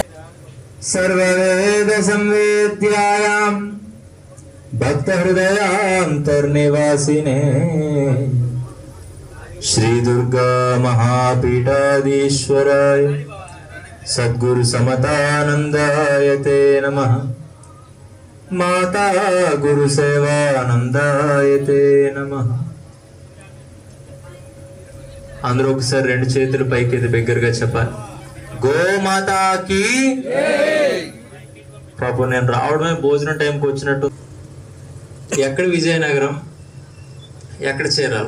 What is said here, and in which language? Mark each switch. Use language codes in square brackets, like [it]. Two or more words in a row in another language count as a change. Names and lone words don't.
[sa] सर्ववेद संवेद्यायां भक्त हृदयांतर्निवासिने श्री दुर्गा महापीठाधीश्वराय सद्गुरु समतानंदाय ते नमः। माता गुरु सेवानंदाय ते नमः। [te] అందరూ ఒకసారి రెండు చేతులు పైకి బిగ్గరగా చెప్పాలి, గోమాతాకి. పాపం నేను రావడమే భోజనం టైంకి వచ్చినట్టు. ఎక్కడ విజయనగరం, ఎక్కడ చేరాలి?